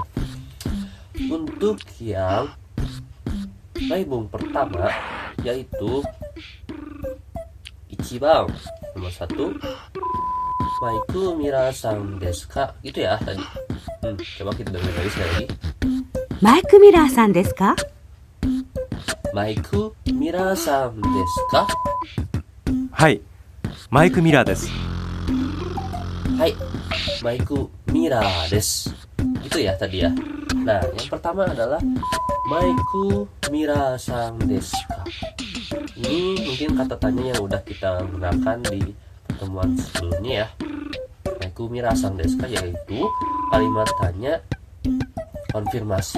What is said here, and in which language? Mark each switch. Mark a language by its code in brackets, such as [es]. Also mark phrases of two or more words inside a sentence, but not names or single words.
[id] Untuk yang baibung pertama yaitu ichibang, nomor 1, [ja] マイク・ミラーさんですか? [id] Gitu ya tadi. Coba kita dengar lagi sekali lagi. [ja] マイク・ミラーさんですか？マイク・ミラーさんですか? はい、マイク・ミラーです。はい、マイク・ミラーです. [id] Gitu ya tadi ya. Nah, yang pertama adalah [ja] マイク・ミラーさんですか? [id] Ini mungkin kata tanya yang udah kita gunakan di pertemuan sebelumnya ya. [ja] マイク・ミラーさんですか [id] yaitu kalimat tanya konfirmasi.